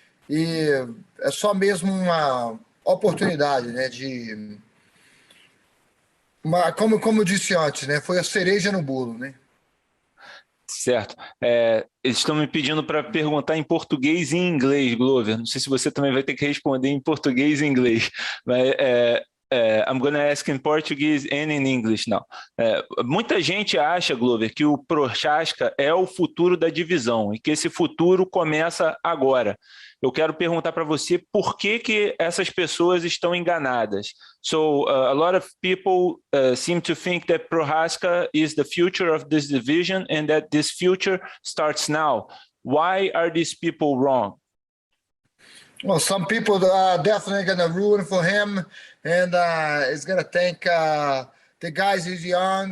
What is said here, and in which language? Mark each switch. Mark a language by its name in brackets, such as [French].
[Portuguese] E é só mesmo uma oportunidade, né? Como eu disse antes, né? Foi a cereja no bolo, né? Certo. Eles estão me pedindo para perguntar em português e em inglês, Glover. Não sei se você também vai ter que responder em português e inglês. [English] Mas, I'm going to ask in Portuguese and in English now. [Portuguese] Muita gente acha, Glover, que o Prochazka é o futuro da divisão e que esse futuro começa agora. Eu quero perguntar para você por que essas pessoas estão enganadas. [English] So a lot of people seem to think that Prochazka is the future of this division and that this future starts now. Why are these people wrong? Well, some people are definitely going to ruin for him, and it's going to think the guys is young.